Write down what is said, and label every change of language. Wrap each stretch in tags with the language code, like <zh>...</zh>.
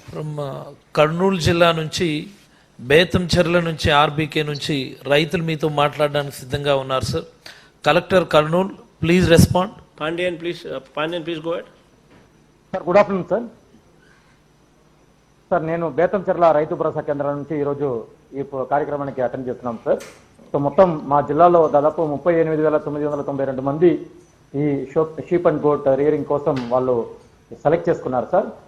<te>From Kurnool జిల్లా నుంచి బేతంచెర్ల నుంచి ఆర్బీకే నుంచి రైతులు మీతో మాట్లాడడానికి సిద్ధంగా ఉన్నారు sir.</te> <en>Collector Kurnool, please respond. Pandian, please go ahead. Sir good afternoon sir.</en> <te>Sir నేను బేతంచెర్ల రైతు భరోసా కేంద్రం నుంచి ఈరోజు ఈ కార్యక్రమానికి అటెండ్ చేస్తున్నాం సార్. సో మొత్తం మా జిల్లాలో దాదాపు 38,992 మంది ఈ షీప్ అండ్ గోట్ రియరింగ్ కోసం వాళ్ళు సెలెక్ట్ చేసుకున్నారు సార్.</te>